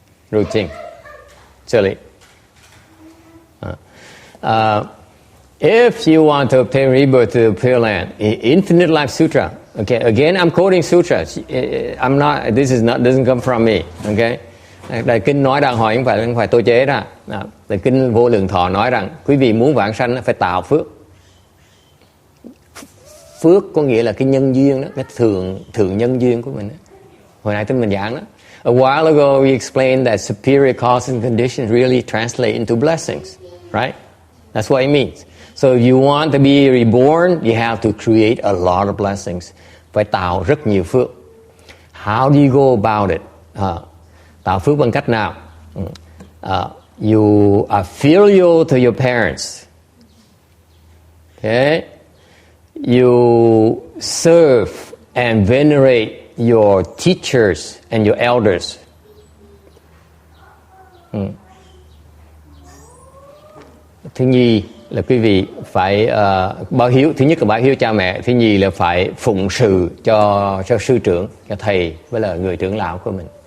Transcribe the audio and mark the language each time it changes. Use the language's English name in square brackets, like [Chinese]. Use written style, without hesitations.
[English] Routine, silly. If you want to obtain rebirth through Pureland, Infinite Life Sutra. Okay, again, I'm quoting sutras. I'm not. This doesn't come from me. Okay. [Vietnamese] Đại kinh nói rằng hỏi không phải tôi chế ra. Đại kinh Vô Lượng Thọ nói rằng quý vị muốn vãng sanh phải tạo phước. Phước có nghĩa là cái nhân duyên đó, cái thường nhân duyên của mình đó. Hồi nãy mình giảng đó. [English] A while ago we explained that superior causes and conditions really translate into blessings, right? That's what it means. So if you want to be reborn, you have to create a lot of blessings. [Vietnamese] Phải tạo rất nhiều phước. [English] How do you go about it? [Vietnamese] Tạo phước bằng cách nào? [English] You are filial to your parents. Okay? You serve and venerate your teachers and your elders. [Vietnamese] Thứ nhì là quý vị phải báo hiếu. Thứ nhất là báo hiếu cha mẹ. Thứ nhì là phải phụng sự cho sư trưởng, cho thầy với là người trưởng lão của mình.